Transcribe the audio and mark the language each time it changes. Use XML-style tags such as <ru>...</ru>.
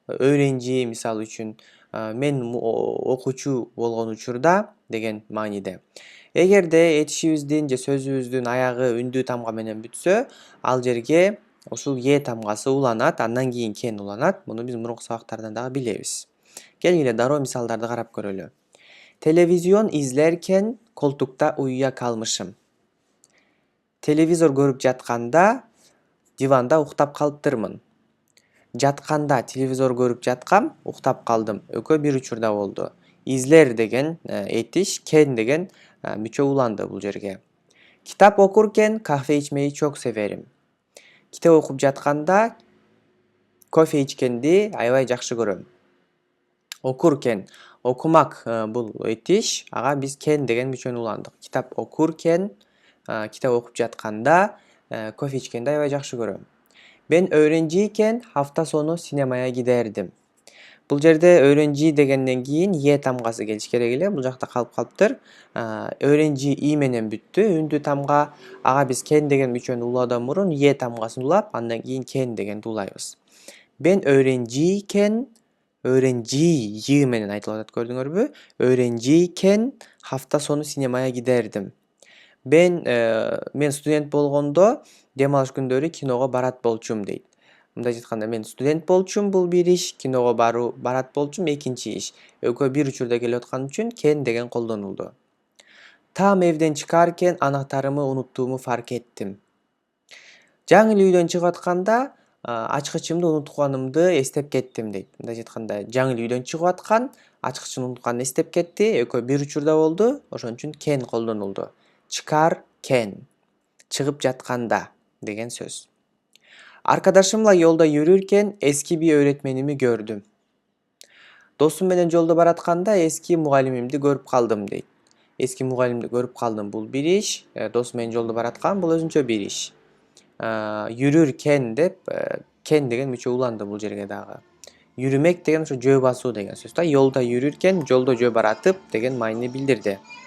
<ky>Öğrenci мисалы үчүн мен окуучу болгон учурда деген мааниде. Эгерде этишибиздин же сөзүбүздүн аягы үндүү тамга менен бүтсө, ал жерге ушул е тамгасы уланат, андан кийин ken уланат. Муну биз мурунку сабактардан дагы билебиз. Келгиле дароо мисалдарды карап көрөлү.</ky> <tr>Televizyon izlerken koltukta uyuyakalmışım.</tr> <ky>Televizor көрүп жатканда диванда уктап калыптырмын. Жатканда телевизор көрүп жаткам, уктап калдым. Экөө бир учурда болду. Излер деген этиш, ken деген мүчө уланды бул жерге.</ky> <tr>Kitap okurken kahve içmeyi çok severim.</tr> <ky>Китеп окуп жатканда кофе ичкенди аябай жакшы көрөм. Okurken, окумак бул этиш, ага биз ken деген мүчөнү уландык.</ky> <tr>Kitap okurken,</tr> <ky>китеп окуп жатканда кофе ичкенди аябай жакшы көрөм.</ky> <tr>Ben öğrenciyken hafta sonu sinemaya giderdim.</tr> <ky>Бул жерде öğrenci дегенден кийин е тамгасы келиш керек эле. Бул жакта калып калыптыр. Öğrenci и менен бүттү. Үндүү тамга, ага биз ken деген мүчөнү улоодан мурун е тамгасын улап, андан кийин ken дегенди улайбыз.</ky> <tr>Ben öğrenciyken,</tr> <ky>öğrenci менен айтылып атат, көрдүңөрбү?</ky> <tr>Öğrenciyken hafta sonu sinemaya giderdim.</tr> <ky>Мен студент болгондо дем алыш күндөрү киного барат болчумун дейт. Мындайча айтканда мен студент болчумун, бул бир иш, киного барат болчумун экинчи иш. Экөө бир учурда келип аткан үчүн ken деген колдонулду.</ky> <tr>Tam evden çıkarken anahtarımı unuttuğumu fark ettim.</tr> <ky>Жаңы эле үйдөн чыгып атканда ачкычымды унутканымды эстеп кеттим дейт. Мындайча айтканда жаңы эле үйдөн чыгып аткан, ачкычын унутканын эстеп кетти, экөө бир учурда болду, ошон үчүн ken колдонулду. Çıkarken, чыгып жатканда деген сөз.</ky> <tr>Arkadaşımla yolda yürürken eski bir öğretmenimi gördüm.</tr> <ky>Досум менен жолдо баратканда эски мугалимимди көрүп калдым дейт. Эски мугалимди көрүп калдым, бул бир иш, досум менен жолдо бараткан, бул өзүнчө бир иш. Yürürken деп ken деген мүчө уланды бул жерге дагы. Yürümek деген ошо жөө басуу деген сөз да.</ky> <tr>Yolda yürürken,</tr> <ky>жолдо жөө баратып деген маанини билдирди.</ky>